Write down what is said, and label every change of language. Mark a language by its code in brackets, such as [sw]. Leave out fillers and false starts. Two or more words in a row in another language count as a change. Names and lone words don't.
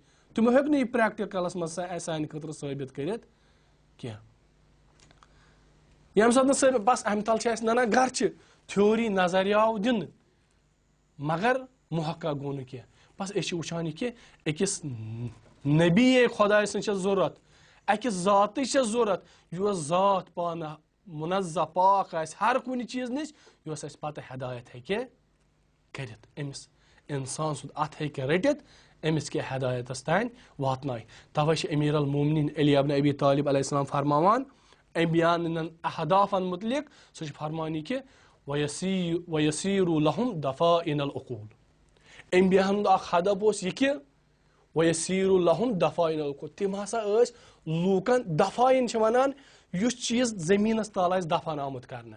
[ks] تِمو ہیوٚک نہٕ یہِ پریکٹِکلس منٛز سانہِ خٲطرٕ ثٲبت کٔرِتھ کینٛہہ ییٚمہِ ساتہٕ نہٕ سٲنۍ بس امہِ تل چھِ اسہِ ننان گرچہِ تھیوری نظریہ آو دِنہٕ مگر محقق گوٚو نہٕ کینٛہہ بس أسۍ چھِ وٕچھان یہِ کہِ أکِس نبی خۄداے سٕنٛز چھےٚ ضروٗرت اکہِ ذاتٕچ چھےٚ ضروٗرت یۄس ذات پانہٕ مُنزہ پاک آسہِ ہر کُنہِ چیٖز نِش یۄس اسہِ پتہٕ ہدایت ہیٚکہِ کٔرِتھ أمِس انسان سُنٛد اتھ ہیٚکہِ رٔٹِتھ أمِس کیٛاہ ہدایتس تانۍ واتنایہِ توے چھِ امیر المومنیٖن علی ابن ابی طالب [ar] علیہ السلام [ks] فرماوان انبیاءن اہدافن متعلق سُہ چھُ فرمان یہِ کہِ [ar] وَیَسیٖرُ لَہُم دَفائِنَ العقوٗل [ks] انبیاءن ہُنٛد اکھ ہدف اوس یہِ کہِ [ar] وَیَسیٖرُ لَہُم دَفائِنَ العقوٗل [ks] تِم ہسا ٲسۍ لوٗکن دفائن چھِ ونان یُس چیٖز زٔمیٖنس تل آسہِ دفن آمُت کرنہٕ